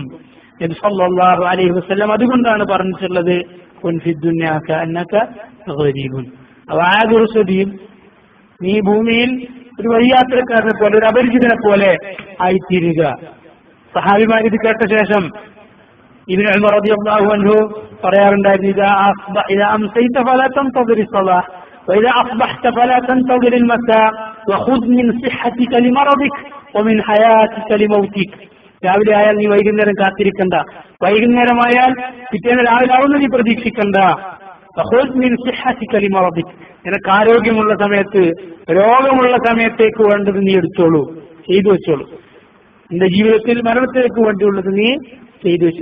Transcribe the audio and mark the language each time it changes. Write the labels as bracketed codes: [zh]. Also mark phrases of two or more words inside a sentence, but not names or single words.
[ml] നബി [ar] صلى الله عليه وسلم [ml] അതുകൊണ്ടാണ് പറഞ്ഞിട്ടുള്ളത്, [ar] كن في الدنيا كأنك غريب. [ml] നീ ഭൂമിയിൽ ഒരു വഴിയാത്രക്കാരനെ പോലെ, ഒരു അപരിചിതനെ പോലെ ആയിത്തീരുക. സഹാബിമാർ ഇത് കേട്ട ശേഷം ഇബ്നു ഉമർ [ar] رضي الله عنه [ml] പറയാറുണ്ടായിരുന്നു, [ar] إذا أمسيت فلا تنتظر الصلاة وإذا أصبحت فلا تنتظر المساء وخذ من صحتك لمرضك ومن حياتك لموتك. [ml] രാവിലെ ആയാൽ നീ വൈകുന്നേരം കാത്തിരിക്കണ്ട, വൈകുന്നേരമായാൽ പിറ്റേന്ന് രാവിലെ ആവുന്ന നീ പ്രതീക്ഷിക്കണ്ട. നിനക്ക് ആരോഗ്യമുള്ള സമയത്ത്, രോഗമുള്ള സമയത്തേക്ക് വേണ്ടത് നീ എടുത്തോളൂ, ചെയ്തു വെച്ചോളൂ. നിന്റെ ജീവിതത്തിൽ മരണത്തിലേക്ക് വേണ്ടിയുള്ളത് നീ ചെയ്തു വെച്ചു.